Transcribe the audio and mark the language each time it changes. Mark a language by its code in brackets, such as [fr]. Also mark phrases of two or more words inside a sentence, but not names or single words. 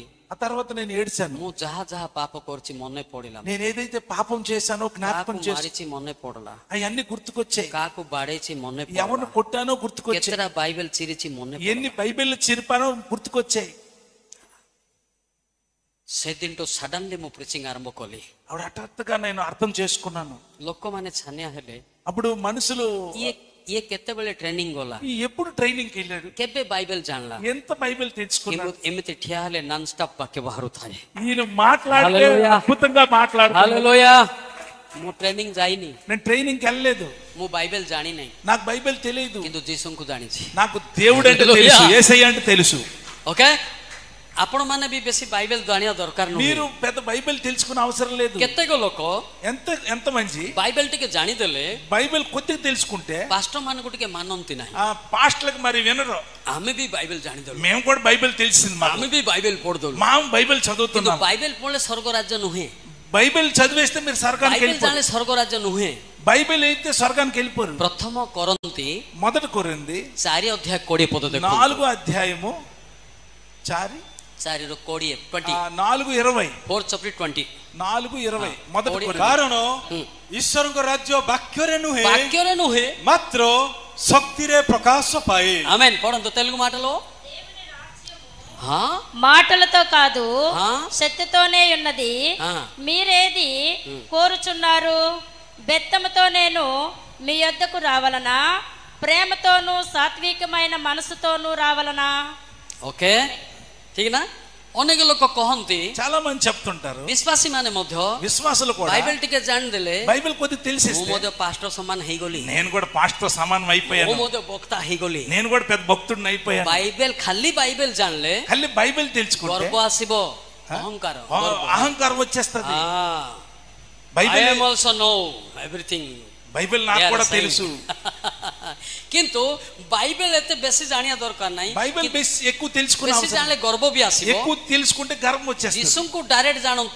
[te] ఆ తర్వాత నేను ఏడ్చాను. [or] ମୁଁ ଯାହା ଯାହା పాప କରିଛି ମନେ ପଡିଲା। [te] నేను ఏదైతే పాపం చేశానో జ్ఞాపకం [or] କାହାକୁ [te] చేసి [or] ମାରିଛି ମନେ ପଡିଲା। [te] అవన్నీ గుర్తుకొచ్చాయి. [or] କାହାକୁ ବାଡେଇଛି ମନେ [te] ఎవరిని [or] ପଡିଲା। [te] కొట్టానో గుర్తుకొచ్చాయి. [or] କେତେଟା ବାଇବେଲ ଚିରିଛି ମନେ ପଡିଲା। [te] ఎన్ని బైబిల్ చిరిపానో గుర్తుకొచ్చాయి. [or] ସେଦିନଠୁ ସଡନଲି ମୁଁ ପ୍ରିଚିଂ ଆରମ୍ଭ କଲି। [te] అప్పుడు హఠాత్తుగా నేను అర్థం చేసుకున్నాను. [or] ଲୋକମାନେ ଛାନିଆ ହେଲେ, [te] అప్పుడు మనుషులు [or] ଇଏ କେତେବେଳେ ଟ୍ରେନିଂ ଗଲା, [te] ఎప్పుడు ట్రైనింగ్ కి వెళ్ళాడు, [or] କେବେ ବାଇବେଲ ଜାଣିଲା। [te] ఎంత బైబిల్ తెచ్చుకున్నాడు. [or] ଏମିତି ଠିଆ ହେଲେ [en] non stop [or] ବାକ୍ୟ ବାହାରୁଥାଏ। [te] ఈయన మాట్లాడితే హల్లెలూయా. అద్భుతంగా మాట్లాడుతున్నాడు. [or] ହାଲେଲୁୟା। ମୁଁ ଟ୍ରେନିଂ ଯାଇନି, [te] నేను ట్రైనింగ్ కి వెళ్ళలేదు. [or] ମୁଁ ବାଇବେଲ ଜାଣି ନାହିଁ, [te] నాకు బైబిల్ తెలియదు. [or] କିନ୍ତୁ ଯୀଶୁଙ୍କୁ ଜାଣିଛି। [te] నాకు దేవుడు అంటే హల్లెలూయా. తెలుసు, యేసయ్య అంటే తెలుసు. ఓకే, [or] ଆପଣ ମାନେ ବି ବେଶୀ ବାଇବେଲ ଜାଣିବା ଦରକାର [te] మీరు [or] ନୁହେଁ। [te] పెద్ద బైబిల్ తెలుసుకునే అవసరం లేదు. [or] କେତେକ ଲୋକ [te] ఎంత మంచి [or] ବାଇବେଲ ଟିକେ ଜାଣିଦେଲେ [te] బైబిల్ కొద్దిగా తెలుసుకుంటే [or] ପାଷ୍ଟର ମାନଙ୍କୁ ଟିକେ ମାନନ୍ତି ନାହିଁ। [te] ఆ పాస్టర్లకు మరి వినరు. [or] ଆମେ ବି ବାଇବେଲ ଜାଣିଦେଲୁ, [te] మేము కూడా బైబిల్ తెలిసింది మాకు, [or] ଆମେ ବି ବାଇବେଲ పଢିଦେଲୁ। [te] మా బైబిల్ [or] କିନ୍ତୁ [te] చదువుతున్నాం. [or] ବାଇବେଲ ପଢିଲେ ସ୍ୱର୍ଗ ରାଜ୍ୟ ନୁହେଁ। [te] బైబిల్ చదివేస్తే మీరు స్వర్గానికి [or] ବାଇବେଲ [te] వెళ్ళిపోరు. [or] ଜାଣିଲେ ସ୍ୱର୍ଗ ରାଜ୍ୟ ନୁହେଁ। [te] బైబిల్ అయితే స్వర్గానికి వెళ్ళిపోరు. [or] ପ୍ରଥମ କରନ୍ତି [te] మొదట కొరింది [or] 4 ଅଧ୍ୟାୟ 20 ପଦ ଦେଖନ୍ତୁ। [te] 4వ అధ్యాయము 4 [or] 4 ରୁ 20 20 [te] 4:20 [en] 4 chapter 20 [te] 4:20 మొదట కొరింది. [or] କାରଣ ଈଶ୍ୱରଙ୍କ ରାଜ୍ୟ ବାକ୍ୟରେ ନୁହେଁ, ବାକ୍ୟରେ ନୁହେଁ, ମାତ୍ର ଶକ୍ତିରେ ପ୍ରକାଶ ପାଏ। [te] ఆమేన్। పడంతో తెలుగు మాటలో మాటలతో కాదు ఆ? శక్తితోనే ఉన్నది। ఆ. మీరేది కోరుచున్నారు? బెత్తముతో నేను మీ యొద్దకు రావలనా? ప్రేమతోనూ సాత్వికమైన మనసుతోనూ రావలనా? ఓకే, [or] ଠିକ ନା? ଅନେକ ଲୋକ କହନ୍ତି, [te] చాలా మంది చెప్తుంటారు, [or] ବିଶ୍ୱାସୀ ମାନେ ମଧ୍ୟ [te] విశ్వాసులు కూడా [or] ବାଇବେଲ ଟିକେ ଜାଣିଦେଲେ [te] బైబిల్ కొద్దిగా [or] ମୁଁ [te] తెలిసేస్తే [or] ମଧ୍ୟ పాస్టర్ ସମାନ ହେଇଗଲି, [te] నేను కూడా పాస్టర్ సమానం [or] ମୁଁ [te] అయిపోయాను, [or] ମଧ୍ୟ ବକ୍ତା ହେଇଗଲି। [te] నేను కూడా పెద్ద భక్తుడిని అయిపోయాను. [or] ବାଇବେଲ ଖାଲି ବାଇବେଲ ଜାଣିଲେ [te] ఖల్లి బైబిల్ తెలుసుకుంటే [or] ଗର୍ବ ଆସିବ, ଅହଙ୍କାର, [te] అహంకారం వచ్చేస్తుంది. [en] I [te] బైబిల్ [en] am also know everything। [te] బైబిల్ నాకు కూడా తెలుసు. [or] କିନ୍ତୁ ବାଇବେଲ ଏତେ ବେଶୀ ଜାଣିବା ଦରକାର ନାହିଁ। [te] బైబిల్ ఎక్కువ తెలుసుకునే [or] ବେଶୀ [te] అవసరం [or] ଜାଣିଲେ ଗର୍ବ ବି ଆସିବ। [te] ఎక్కువ తెలుసుకుంటే గర్వం వచ్చేస్తుంది. [or] ଯୀଶୁଙ୍କୁ ଡାଇରେକ୍ଟ ଜାଣନ୍ତୁ।